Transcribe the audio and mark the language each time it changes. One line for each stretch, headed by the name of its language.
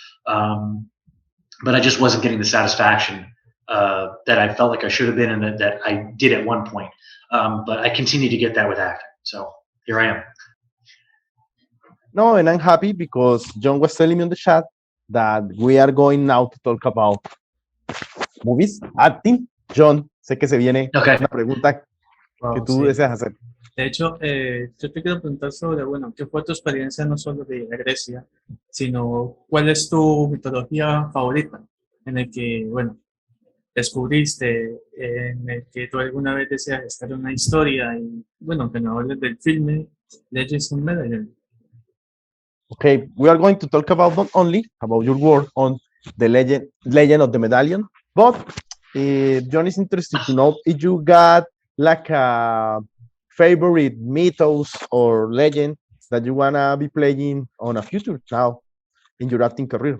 English: But I just wasn't getting the satisfaction that I felt like I should have been, and that I did at one point. But I continue to get that with acting. So here I am. No, and I'm happy because Jhon was telling me on the chat that we are going now to talk about movies, acting.
Spanish: Jhon, sé que se viene una pregunta que tú deseas hacer. De hecho, yo te quiero preguntar sobre, ¿qué fue tu experiencia no solo de Grecia, sino cuál es tu mitología favorita en el que, descubriste, en el que tú alguna vez deseas estar en una historia y, que nos hables del filme Legends of Medallion?
English: Okay, we are going to talk about not only about your work on the legend of the Medallion, but Jhon is interested to know if you got like a favorite mythos or legend that you wanna be playing on a future now in your acting career?